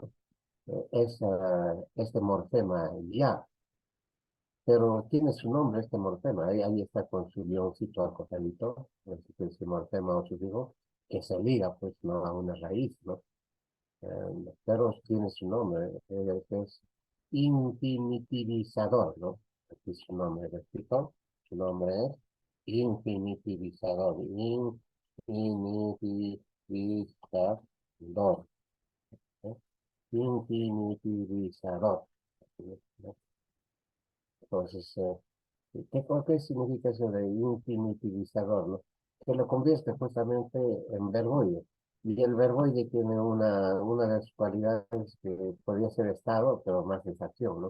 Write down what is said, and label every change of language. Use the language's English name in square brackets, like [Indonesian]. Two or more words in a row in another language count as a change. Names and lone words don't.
[Spanish] Este morfema ya, pero tiene su nombre este morfema, ahí está con su guioncito acosadito, ese morfema o sufijo, que se liga, pues, ¿no? A una raíz, ¿no? Pero tiene su nombre, que es infinitivizador, ¿no? Aquí su nombre, repito, su nombre es infinitivizador, infinitivizador, ¿eh? Infinitivizador, ¿no? Entonces, ¿qué significa eso de infinitivizador, no? Que lo convierte justamente en verboide. Y el verboide tiene una de sus cualidades que podría ser estado, pero más es acción, ¿no?